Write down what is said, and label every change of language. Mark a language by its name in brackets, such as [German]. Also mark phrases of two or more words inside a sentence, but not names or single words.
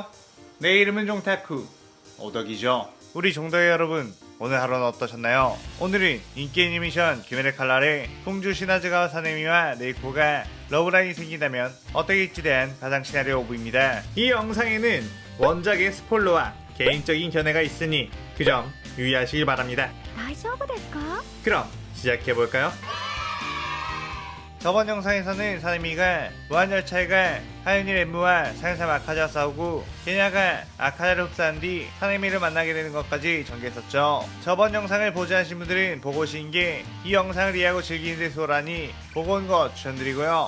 [Korean] 내 이름은 종타쿠 오덕이죠. 우리 종덕이 여러분, 오늘 하루는 어떠셨나요? 오늘은 인기 애니메이션 귀멸의 칼날에 풍주 시나즈가와 사네미와 네이코가 러브라인이 생긴다면 어떻게 될지에 대한 가상 시나리오 오브입니다. 이 영상에는 원작의 스포일러와 개인적인 견해가 있으니 그 점 유의하시길 바랍니다. [Japanese] 大丈夫ですか? [Korean] 그럼 시작해볼까요? 저번 영상에서는 사네미가 무한열차에 가 하윤이 렘무와 상사 아카자와 싸우고 게냐가 아카자를 흡사한 뒤 사네미를 만나게 되는 것까지 전개했었죠. 저번 영상을 보지 않으신 분들은 보고 오신 게 이 영상을 이해하고 즐기는 데 수월하니 보고 온 거 추천드리고요.